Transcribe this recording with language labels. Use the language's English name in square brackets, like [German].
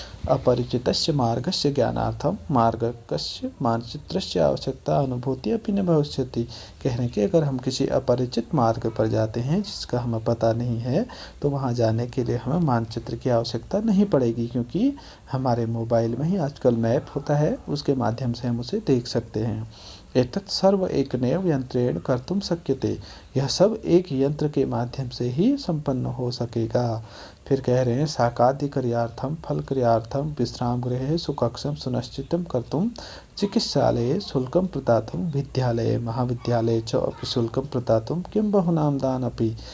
[Sanskrit] अपरिचितस्य मार्गस्य ज्ञानार्थम मार्गस्य मानचित्रस्य आवश्यकता अनुभूति अपि न भविष्यति। [Hindi] कह रहे हैं कि अगर हम किसी अपरिचित मार्ग पर जाते हैं जिसका हमें पता नहीं है तो वहाँ जाने के लिए हमें मानचित्र की आवश्यकता नहीं पड़ेगी, क्योंकि हमारे मोबाइल में ही आजकल मैप होता है, उसके माध्यम से हम उसे देख सकते हैं। [Sanskrit] एतत् सर्व एकमेव यंत्रेण कर्तुं शक्यते। [Hindi] यह सब एक यंत्र के माध्यम से ही संपन्न हो सकेगा। फिर कह रहे हैं [Sanskrit] साकादि क्रियार्थम फल क्रियार्थम विश्राम गृहे सुकक्षम सुनिश्चितं कर्तुं चिकित्सालये शुल्कं प्रदातुं विद्यालये महाविद्यालये च अपि शुल्कं प्रदातुं किं बहुनाम दान अपि।